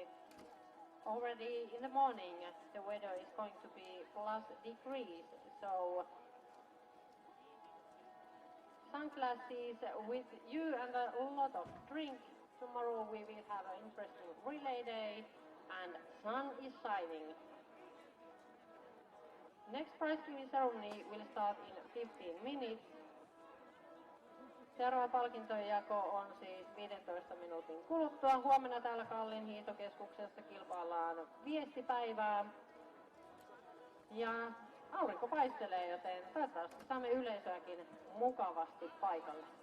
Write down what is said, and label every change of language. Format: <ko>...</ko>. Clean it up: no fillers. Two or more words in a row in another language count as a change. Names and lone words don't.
<en>Already in the morning the weather is going to be plus degrees, so sunglasses with you and a lot of drink. Tomorrow we will have an interesting relay day and sun is shining. Next prize giving ceremony will start in 15 minutes.</en> <fi>Seuraava palkintojen jako on siis 15 minuutin kuluttua. Huomenna täällä Kallin hiihtokeskuksessa kilpaillaan viestipäivää. Ja aurinko paistelee, joten toivottavasti saamme yleisöäkin mukavasti paikalle.</fi>